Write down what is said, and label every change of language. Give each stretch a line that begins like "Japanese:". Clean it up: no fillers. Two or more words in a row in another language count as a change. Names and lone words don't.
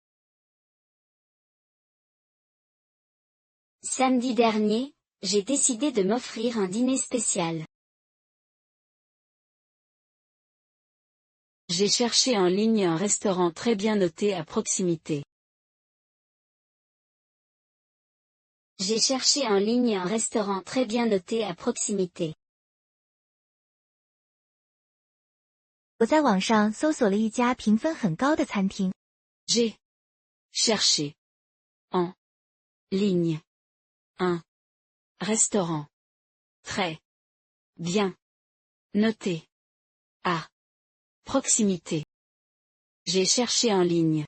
French: Samedi dernier, j'ai décidé de m'offrir un dîner spécial. J'ai cherché en ligne un restaurant très bien noté à proximité. J'ai cherché en ligne un restaurant très bien noté à proximité.
Chinese: 我在网上搜索了一家评分很高的餐厅。
French: J'ai cherché en ligne un restaurant très bien noté à proximité. J'ai cherché en ligne.